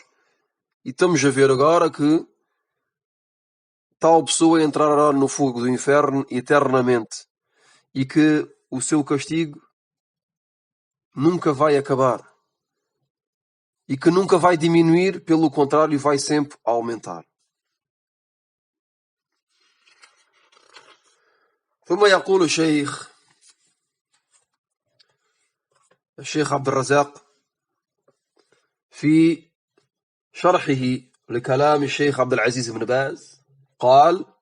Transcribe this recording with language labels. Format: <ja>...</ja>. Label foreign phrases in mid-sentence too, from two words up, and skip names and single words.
<pt>E estamos a ver agora que tal pessoa entrará no fogo do inferno eternamente e que o seu castigo nunca vai acabar e que nunca vai diminuir, pelo contrário, vai sempre aumentar.</pt> <ar>ثم يقول الشيخ عبد الرزاق في شرحه لكلام الشيخ عبد العزيز بن باز قال</ar>